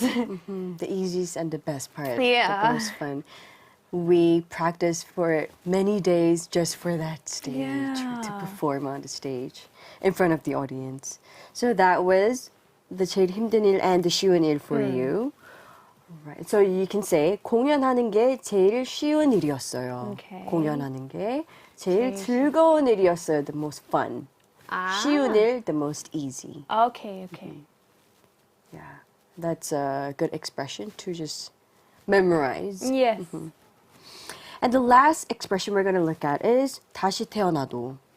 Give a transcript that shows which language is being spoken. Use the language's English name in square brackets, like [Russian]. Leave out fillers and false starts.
[English] The easiest and the best part. Yeah. The most fun. We practiced for many days just for that stage, to perform on the stage in front of the audience. So that was the [Korean] 제일 힘든 일 [English] and the [Korean] 쉬운 일 [English] for you. Right. So you can say [Korean] 공연하는 게 제일 쉬운 일이었어요. [English] Okay. [Korean] 공연하는 게 제일 즐거운 일이었어요. [English] The most fun. [Korean] 쉬운 일, [English] the most easy. Okay. Yeah. That's a good expression to just memorize. Yes. And the last expression we're going to look at is [Korean] 다시 태어나도.